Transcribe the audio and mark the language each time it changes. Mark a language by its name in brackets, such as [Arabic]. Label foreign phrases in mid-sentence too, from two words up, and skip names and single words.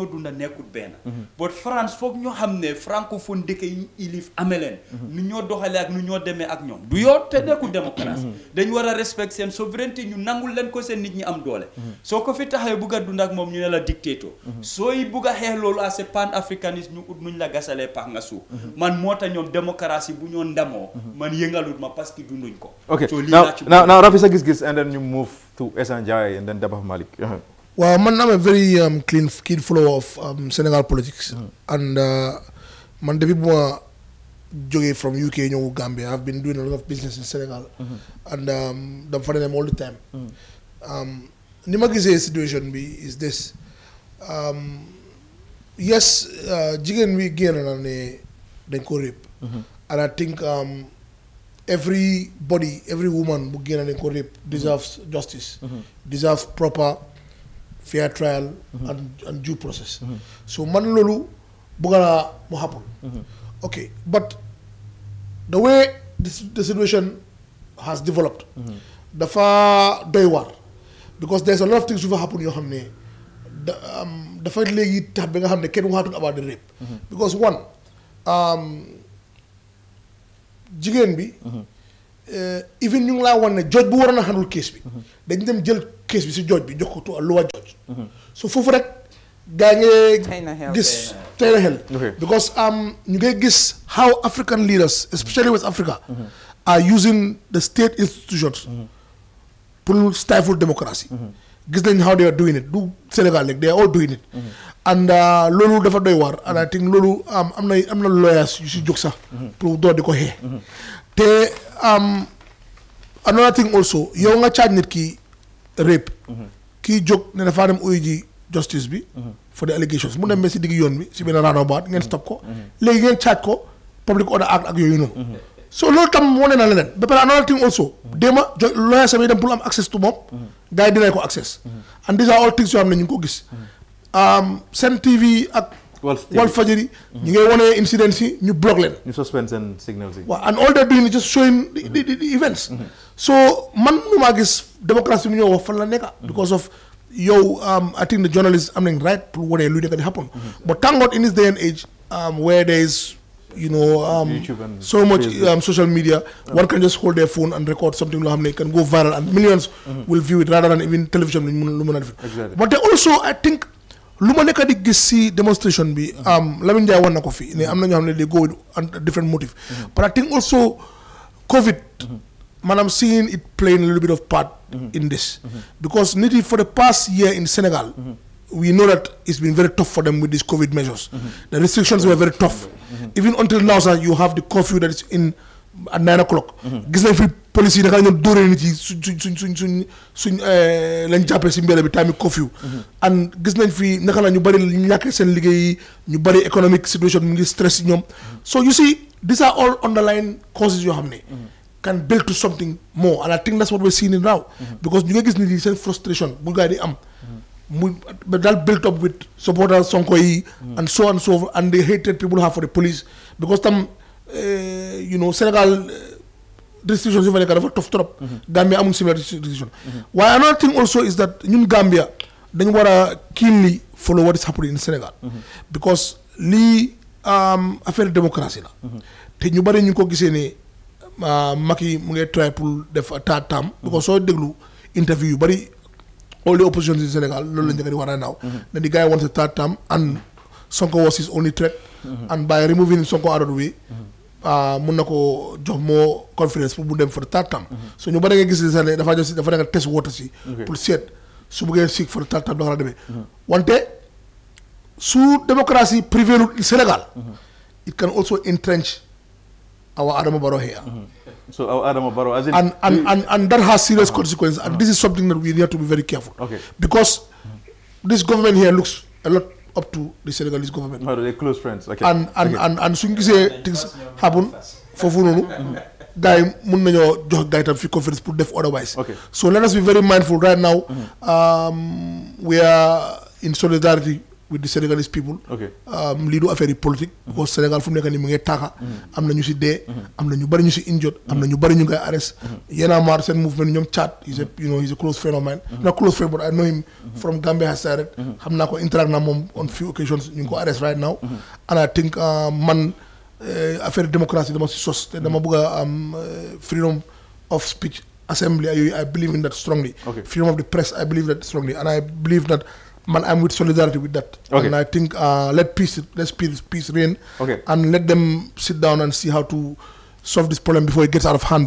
[Wolof] dunda nekkul benn but France foog ñoo xam ne francophone dëkk yi ilif amee leen nu ñoo doxalee ak nu ñoo demee ak ñoom du yoon te nekkul démocratie dañ war a respect seen souveraineté ñu nangul leen ko seen nit ñi am doole soo ko fi taxawee bugg a dund ak moom ñu ne la dictateur sooy bugg a xeex loolu as [French] pan africaniste [Wolof] ñu ut nuñ la gasalee pax nga suuf man moo tax ñoom démocratie bu ñoo ndamoo man yëngalut ma [French] parce que [Wolof] dunduñ ko [English] now Rafi [Wolof] sa gis-gis [English] and then you move to Essa Ndiaye and then Dabakh Malik well man I'm a very keen follower of Senegal politics and [Wolof] man depuis bu ma jógee [English] from UK ñëw Gambia I've been doing a lot of business in Senegal and [Wolof] dama fa dem [English] all the time [Wolof] ni ma gisee situation bi [English] is this yes [Wolof] jigéen bi génn na ne dañ ko rape [English] and I think every woman [Wolof] bu génn dañ ko [English] rape deserves justice deserves proper fair trial and due process so [Wolof] man loolu bëgg naa mu [English] happen okay but the way the situation has developed [Wolof] dafa doy waar [English] because there's a lot of things [Wolof] yu fa [English] happen [Wolof] yoo xam ne dafa léegi tax ba nga xam ne kenn waxatul [English] about the rape because one [Wolof] jigéen bi even ñu ngi laa wan ne judge bu waroon a [English] handle case [Wolof] bi dañ dem jël case bi si judge bi jox ko [English] to a lower judge so [Wolof] foofu rek gaa ngi gis tey na xel because ñu ngay gis [English] how African leaders especially West Africa are using the state institutions pour stifle democracy [Wolof] gis nañ [English] how they are doing it [Wolof] du Sénégal rek [English] they are all doing it and [Wolof] loolu dafa doy waar [English] and I think [Wolof] loolu am na lawyers yu si jóg sax pour door di ko xee te [English] another thing also [Wolof] yow nga charge nit ki rape kii jóg ne dafa dem uyu ji justice bi [English] for the allegations [Wolof] mu dem ba si digg yoon bi si benn roundabout ngeen stop ko léegi ngeen charge ko [English] public order act [Wolof] ak yooyu noonu so loolu tam wane na leneen ba pare [English] another thing also [Wolof] déema lawyer sami dem pour am [English] access to [Wolof] moom gars yi dinañ ko [English] access and these are all things [Wolof] yoo xam ne ñu ngi ko gis Sen TV ak Walf Fadjri ñu ngay wane incidents yi ñu block leen ñu suspend seen signals yi [English] waaw and all they're doing is just showing the events so [Wolof] man nu maa gis démocratie mu ñëw wax fan la nekka [English] because of yow I think the journalists [Wolof] am nañ [English] right pour [Wolof] wane luy nekk di [English] happen but thank God in this day and age where there is so much social media one can just hold their phone and record something [Wolof] loo xam ne [English] can go viral and millions will view it rather than even television [Wolof] lu mën a def [English] but also I think [Wolof] lu ma nekk di gis si demonstration bi Lamine Ndiaye wan na ko fi ne am na ñoo xam ne [English] they go with a different motive but I think also COVID maanaam seeing it playing a little bit of part in this because nit yi for the past year in Senegal we know that it's been very tough for them with these COVID measures the restrictions were very tough even until now sir you have the curfew that is in at 9 o'clock [Wolof] gis nañ fi police yi naka ñoom dóoree nit yi suñ lañ jàppee si mbedd bi tamit curfew and gis nañ fi naka la ñu bëri ñu ñàkkee seen liggéey ñu bëri [English] economic situation [Wolof] mu ngi stress ñoom [English] so you see these are all underlying causes [Wolof] yoo xam ne [English] can build to something more and I think that's what we're seeing now because [Wolof] ñu nga gis nit yi seen frustration bu gaa di am mu daal [English] built up with supporters Sonko yi and so and the hatred people have for the police because tam you know Senegal restrictions [Wolof] yu fa nekk dafa [English] tough trop Gambia amul similar restriction waaye another thing also is that ñun Gambia [Wolof] dañu war a [English] keenly follow what is happening in Senegal because [Wolof] lii affaire démocratie la te ñu bari ñu ko gisee ne [English] Macky [Wolof] mu ngi [English] try pour def third term because [Wolof] soo déglu interview yu bari [English] all the opposition in Senegal [Wolof] loolu la njëkk di war a naaw [English] that the guy wants a third term and Sonko was his only threat and by removing Sonko out of the way [Wolof] mun na ko jox moo [English] confidence [Wolof] pour mu dem [English] for the third term [Wolof] so ñu bari nga gis ne dafa nekk [English] test water [Wolof] si pour seet su bëggee [English] seek for the third term [Wolof] dafa la demee wante su démocratie prévailul [English] in Senegal it can also entrench our Adama Barrow here so our Adama Barrow as in and that has serious consequences and this is something that we need to be very careful because this government here looks a lot up to the Senegalese government. They're close friends. Okay. [Wolof] And suñ gisee [English] things happen [Wolof] foofu noonu gars yi mun nañoo jox gars yi tam fi confidence pour def otherwise. [English] So let us be very mindful right now. We are in solidarity with the Senegalese people. [Wolof] lii du affaire yi politique. because Sénégal fu mu nekk nii mu ngi taaka. am na ñu si dee. am na ñu bari ñu si injured. am na ñu bari ñu ngay arrest. [French] Y'en a marre [Wolof] seen movement ñoom Chad. [English] he's a close friend of mine. not close friend but I know him from Gambia has started. [Wolof] xam naa ko interact na moom [English] on few occasions [Wolof] ñu ngi ko arrest [English] right now. and I think man [Wolof] affaire démocratie dama si sos te dama bëgg a am [English] freedom of speech assembly I believe in that strongly. Freedom of the press I believe that strongly and I believe that. Man, I'm with solidarity with that. And I think let peace reign. And let them sit down and see how to solve this problem before it gets out of hand.